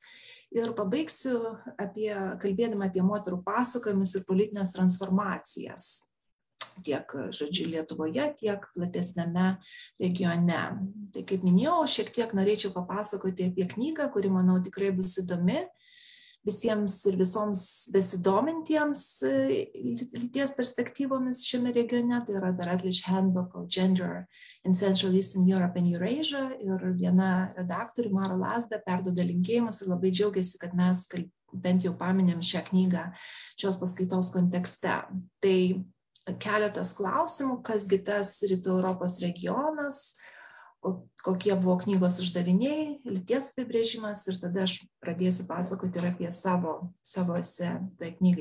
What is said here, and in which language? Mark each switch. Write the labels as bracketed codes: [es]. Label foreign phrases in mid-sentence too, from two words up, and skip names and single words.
[lt] Ir pabaigsiu kalbėdama apie moterų pasakojimus ir politinės transformacijas tiek, žodžiu, Lietuvoje, tiek platesnėme regione. Tai, kaip minėjau, šiek tiek norėčiau papasakoti apie knygą, kuri, manau, tikrai bus įdomi visiems ir visoms besidomintiems lyties perspektyvomis šiame regione. Tai yra The Routledge Handbook of Gender in Central Eastern Europe and Eurasia. Ir viena redaktorių, Mara Lazda, perduoda linkėjimus ir labai džiaugiasi, kad mes bent jau paminėm šią knygą šios paskaitos kontekste. Tai keletas klausimų, kasgi tas Rytų Europos regionas, kokie buvo knygos uždaviniai, lyties apibrėžimas, ir tada aš pradėsiu pasakoti ir apie savo esė tai knygai.